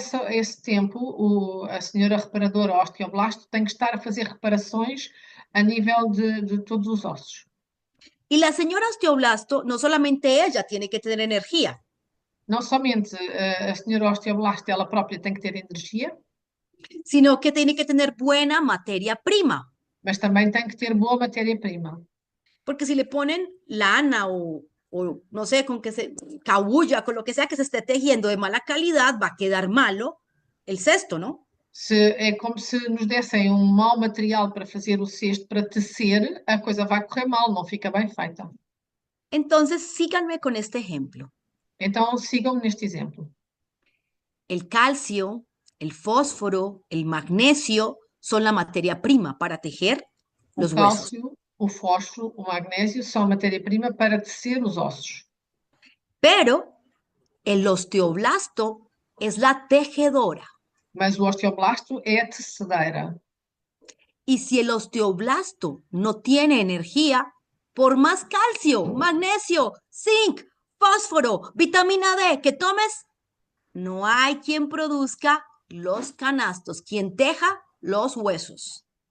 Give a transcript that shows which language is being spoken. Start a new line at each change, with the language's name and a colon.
Portuguese: Esse tempo, a senhora reparadora osteoblasto tem que estar a fazer reparações a nível de todos os ossos.
Spanish: Y la señora osteoblasto, no solamente ella tiene que tener energía,
Portuguese: Não somente a senhora osteoblasto ela própria tem que ter energia,
Spanish: sino que tiene que tener buena materia prima.
Portuguese: mas também tem que ter boa matéria-prima.
Spanish: Porque si le ponen lana o no sé, con que se cabulla, con lo que sea que se esté tejiendo de mala calidad, va a quedar malo el cesto, ¿no?
Portuguese: É como se nos dessem um mau material para fazer o cesto, para tecer, a coisa vai correr mal, não fica bem feita.
Spanish: Entonces, síganme con este ejemplo.
Portuguese: Então sigam-me neste exemplo.
Spanish: El calcio, el fósforo, el magnesio son la materia prima para tejer
Portuguese: O
Spanish: los huesos.
Portuguese: cálcio, o fósforo, o magnésio são matéria-prima para tecer os ossos.
Spanish: Pero el osteoblasto es la tejedora.
Portuguese: Mas o osteoblasto é a tecedeira.
Spanish: Y si el osteoblasto no tiene energía, por más calcio, magnesio, zinc, fósforo, vitamina D que tomes, no hay quien produzca los canastos, quien teja los huesos.